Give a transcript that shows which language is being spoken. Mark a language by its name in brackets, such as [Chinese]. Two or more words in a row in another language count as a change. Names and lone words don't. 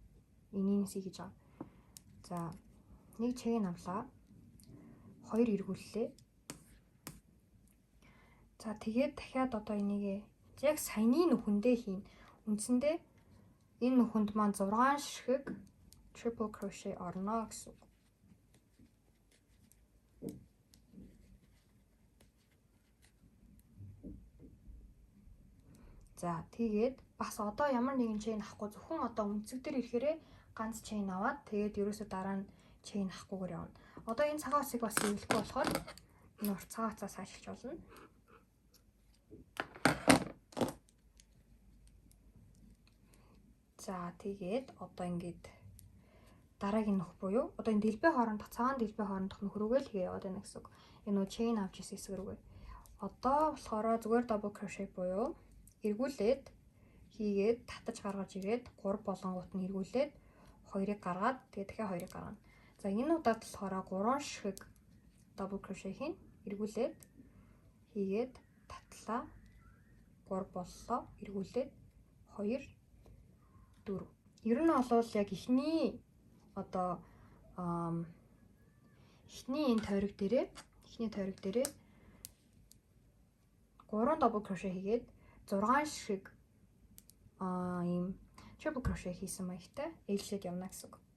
[Mongolian] Энийнсийг хийж байгаа. За нэг chain авлаа. 2 эргүүллээ. За тэгээд дахиад одоо энийг яг саяны нүхэндээ хийн. Үндсэндээ энэ нүхэнд маань 6 ширхэг [English] triple crochet [Mongolian] орно гэсэн үг. За тэгээд бас одоо ямар нэгэн chain авахгүй зөвхөн одоо үнцэг дээр ирэхээрээ ганц chain аваад тэгээд ерөөсөө дараа нь chain авахгүйгээр явна. Одоо энэ цагаан усыг бас хэрэглэхгүй болохоор энэ цагаан уцаас ашиглаж болно. За тэгээд одоо ингээд дараагийн нөх буюу одоо энэ дэлбээ хоорондох цагаан дэлбээ хоорондох нөх рүүгээ л хийгээд яваад байна гэсэн үг. Энэ нөө chain авч ирсэн хэсэг рүүгээ. Одоо болохоор зүгээр [English] double crochet [Mongolian] буюу эргүүлээд хийгээд татаж гаргаж ирээд 3 болонгууд нь эргүүлээд 2-ыг гаргаад тэгээд дахиад 2-ыг гаргана. За энэ удаад болохоор 3 ширхэг [English] double crochet [Mongolian] хийн. Эргүүлээд хийгээд татлаа 3 боллоо. Эргүүлээд 2 4. Ер нь бол яг эхний одоо эхний энэ тойрог дээрээ 3 [English] double crochet [Mongolian] хийгээд 6 ширхэг ийм [English] triple crochet [Mongolian] хийсэн маягтай ээлжлээд явна гэсэн үг.